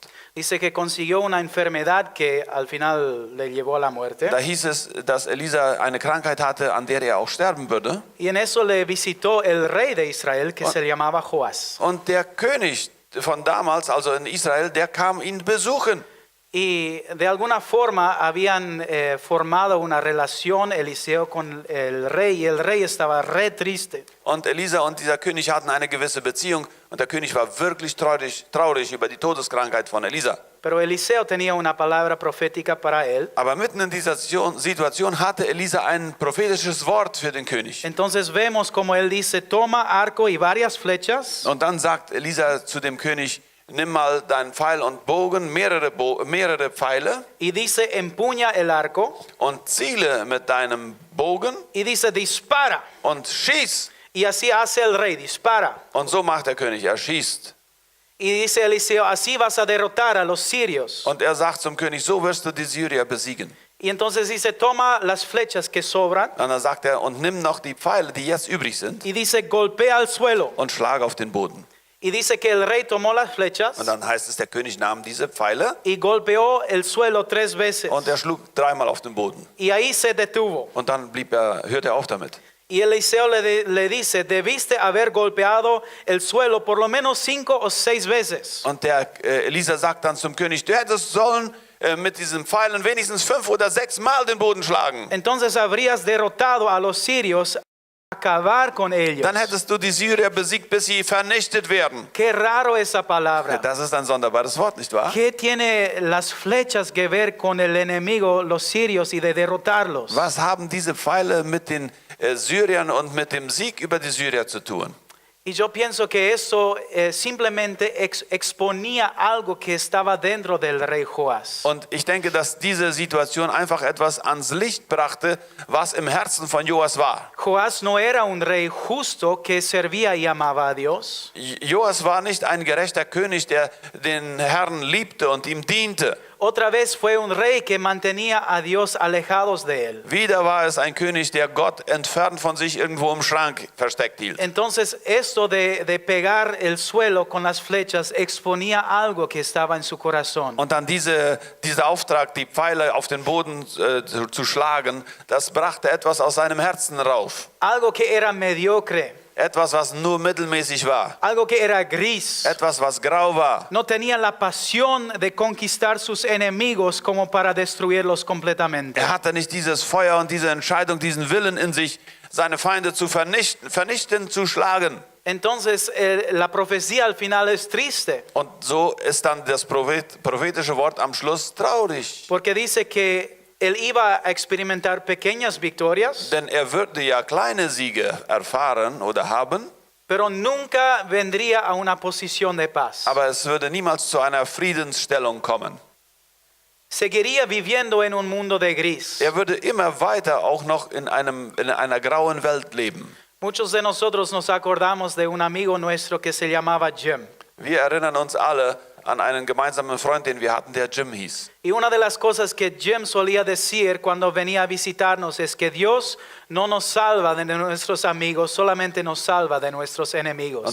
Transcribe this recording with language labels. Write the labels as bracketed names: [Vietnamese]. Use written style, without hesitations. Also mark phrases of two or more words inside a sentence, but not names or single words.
[Spanish] Dice que consiguió una enfermedad que al final le llevó a la muerte. [German] Da hieß es, dass Elisa eine Krankheit hatte, an der er auch sterben würde. [Spanish] Y en eso le visitó el rey de Israel que se llamaba Joás. [German] Und der König von damals, also in Israel, der kam ihn besuchen. [Spanish] Y de alguna forma habían formado una relación Eliseo con el rey y el rey estaba re triste. [German] Und Elisa und dieser König hatten eine gewisse Beziehung und der König war wirklich traurig über die Todeskrankheit von Elisa. [Spanish] Pero Eliseo tenía una palabra profética para él. [German] Aber mitten in dieser Situation hatte Elisa ein prophetisches Wort für den König. [Spanish] Entonces vemos como él dice, toma arco y varias flechas. [German] Und dann sagt Elisa zu dem König, nimm mal deinen Pfeil und Bogen, mehrere Pfeile. [Spanish] Y dice, empuña el arco. [German] Und ziele mit deinem Bogen. [Spanish] Y dice, dispara. [German] Und schieß. [Spanish] Y así hace el rey, dispara. [German] Und so macht der König, er schießt. [Spanish] Y dice Eliseo, así vas a derrotar a los sirios. [German] Und er sagt zum König, so wirst du die Syrier besiegen. [Spanish] Y entonces dice, toma las flechas que sobran. [German] Und dann sagt er, und nimm noch die Pfeile, die jetzt übrig sind. [Spanish] Y dice, golpea al suelo. [German] Und schlag auf den Boden. [Spanish] Y dice que el rey tomó las flechas. [German] Und dann heißt es, der König nahm diese Pfeile. [Spanish] Y golpeó el suelo 3 veces. [German] Und er schlug 3-mal auf den Boden. [Spanish] Y ahí se detuvo. [German] Und dann hörte er auf damit. [Spanish] Y Eliseo le dice, debiste haber golpeado el suelo por lo menos 5 o 6 veces. [German] Und der Elisa sagt dann zum König, du hättest sollen mit diesen Pfeilen wenigstens 5 oder 6 Mal den Boden schlagen. [Spanish] Entonces habrías derrotado a los sirios, acabar con ellos. [German] Dann hättest du die Syrier besiegt, bis sie vernichtet werden. [Spanish] Qué raro esa palabra. [German] Das ist ein sonderbares Wort, nicht wahr? [Spanish] ¿Qué tiene las flechas que ver con el enemigo, los sirios, y de derrotarlos? [German] Was haben diese Pfeile mit den Syriern und mit dem Sieg über die Syrier zu tun? [Spanish] Y yo pienso que eso simplemente exponía algo que estaba dentro del rey Joás. [German] Und ich denke, dass diese Situation einfach etwas ans Licht brachte, was im Herzen von Joas war. [Spanish] Joás no era un rey justo que servía y amaba a Dios. [German] Joas war nicht ein gerechter König, der den Herrn liebte und ihm diente. [Spanish] Otra vez fue un rey que mantenía a Dios alejados de él. [German] Wieder war es ein König, der Gott entfernt von sich irgendwo im Schrank versteckt hielt. [Spanish] Entonces esto de pegar el suelo con las flechas exponía algo que estaba en su corazón. [German] Und dann dieser Auftrag, die Pfeile auf den Boden zu schlagen, das brachte etwas aus seinem Herzen rauf. [Spanish] Algo que era mediocre. [German] Etwas, was nur mittelmäßig war. [Spanish] Algo que era gris. [German] Etwas, was grau war. [Spanish] No tenía la pasión de conquistar sus enemigos como para destruirlos completamente. [German] Er hatte nicht dieses Feuer und diese Entscheidung, diesen Willen in sich, seine Feinde zu vernichten, zu schlagen. [Spanish] Entonces la profecía al final es triste. [German] Und so ist dann das prophetische Wort am Schluss traurig. [Spanish] Porque dice que él iba a experimentar pequeñas victorias. [German] Denn er würde ja kleine Siege erfahren oder haben. [Spanish] Pero nunca vendría a una posición de paz. [German] Aber es würde niemals zu einer Friedensstellung kommen. [Spanish] Seguiría viviendo en un mundo de gris. [German] Er würde immer weiter auch noch in einer grauen Welt leben. [Spanish] Muchos de nosotros nos acordamos de un amigo nuestro que se llamaba Jim. [German] Wir erinnern uns alle an einen gemeinsamen Freund, den wir hatten, der Jim hieß. [Spanish] Y una de las cosas que Jim solía decir cuando venía a visitarnos es que Dios no nos salva de nuestros amigos, solamente nos salva de nuestros enemigos.